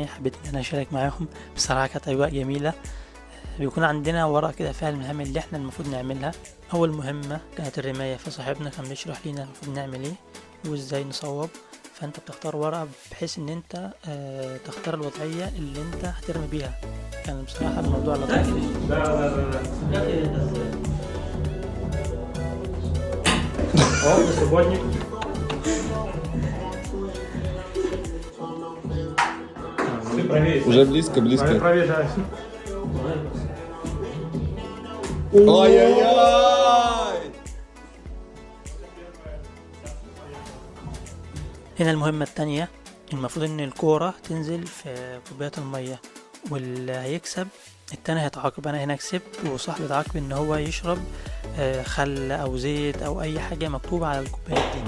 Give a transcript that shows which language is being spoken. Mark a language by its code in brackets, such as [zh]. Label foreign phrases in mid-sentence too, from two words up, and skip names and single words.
[ar] حبيت إن أنا أشارك معاهم، بصراحة كانت أجواء جميلة. بيكون عندنا ورق كده فيها المهام اللي احنا المفروض نعملها. أول مهمة كانت الرماية، فصاحبنا كان بيشرح لنا المفروض نعمل ايه وازاي نصوب. فانت بتختار ورقة بحيث ان انت تختار الوضعية اللي انت هترمي بيها. كان بصراحة الموضوع لطيف. [ru] Уже близко, близко. Провижайся. Ай-яй-яй! [ar] هنا المهمة التانية، المفروض ان الكورة تنزل في كوبايات المية، واللي هيكسب التاني هيتعاقب. انا هنا كسبت وصاحبي اتعاقب ان هو يشرب خل او زيت او اي حاجة مكتوبة على الكوبايات دي.